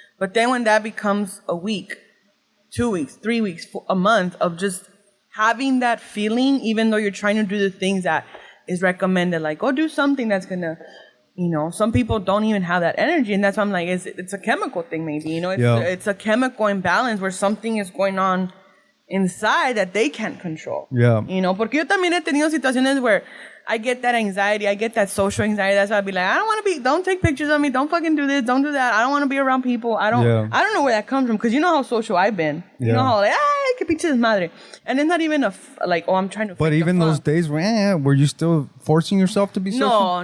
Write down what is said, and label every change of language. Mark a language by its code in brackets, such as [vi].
[en] But then when that becomes a week, 2 weeks, 3 weeks, a month of just having that feeling, even though you're trying to do the things that is recommended, like go do something that's gonna, some people don't even have that energy, and that's why I'm like, it's a chemical thing, maybe, it's a chemical imbalance where something is going on inside that they can't control. Yeah. [es] Porque yo también he tenido situaciones [en] where I get that anxiety. I get that social anxiety. That's why I'd be like, I don't want to be, don't take pictures of me. Don't fucking do this. Don't do that. I don't want to be around people. I don't know where that comes from. Cause you know how social I've been. You know how like, [es] que pinche desmadre. [en] And it's not even like, oh, I'm trying to. But even those days were you still forcing yourself to be social?